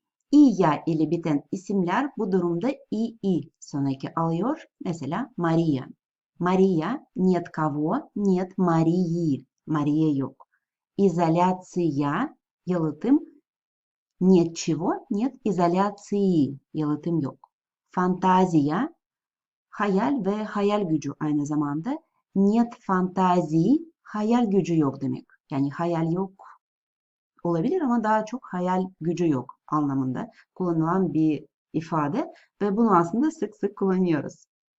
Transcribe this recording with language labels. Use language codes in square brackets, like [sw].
[tr] İ, ya ile biten isimler bu durumda i sonraki alıyor. Mesela Maria. Maria, [ru] нет кого, нет Марии. [tr] Maria yok. İzolasyon, yalıtım. [ru] Нет чего, нет izolaции. [tr] Yalıtım yok. Fantaziya, hayal ve hayal gücü aynı zamanda. [ru] Нет фантазии, [tr] hayal gücü yok demek. Yani hayal yok olabilir ama daha çok hayal gücü yok anlamında kullanılan bir ifade ve bunu aslında sık sık kullanıyoruz.